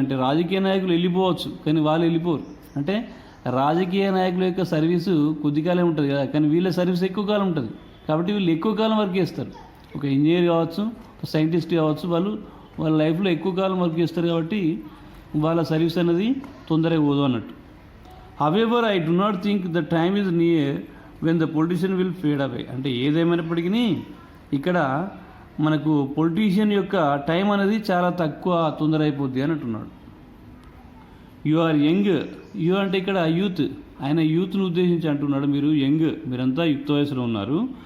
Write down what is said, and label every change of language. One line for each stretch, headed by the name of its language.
Telugu: అంటే రాజకీయ నాయకులు వెళ్ళిపోవచ్చు, కానీ వాళ్ళు వెళ్ళిపోరు. అంటే రాజకీయ నాయకుల యొక్క సర్వీసు కొద్ది కాలం ఉంటుంది కదా, కానీ వీళ్ళ సర్వీస్ ఎక్కువ కాలం ఉంటుంది. కాబట్టి వీళ్ళు ఎక్కువ కాలం వర్క్ చేస్తారు. ఒక ఇంజనీర్ కావచ్చు, ఒక సైంటిస్ట్ కావచ్చు, వాళ్ళ లైఫ్లో ఎక్కువ కాలం వర్క్ చేస్తారు. కాబట్టి వాళ్ళ సర్వీస్ అనేది తొందరగా పోదు అన్నట్టు.
English: However, I do not think the time is near when the politician will fade away.
Telugu: అంటే ఏదేమైనప్పటికీ ఇక్కడ మనకు పొలిటీషియన్ యొక్క టైం అనేది చాలా తక్కువ, తొందర అయిపోద్ది అని అంటున్నాడు.
English: You are young.
Telugu: యు అంటే ఇక్కడ యూత్, ఆయన యూత్ను ఉద్దేశించి అంటున్నాడు. మీరంతా యుక్త వయసులో ఉన్నారు.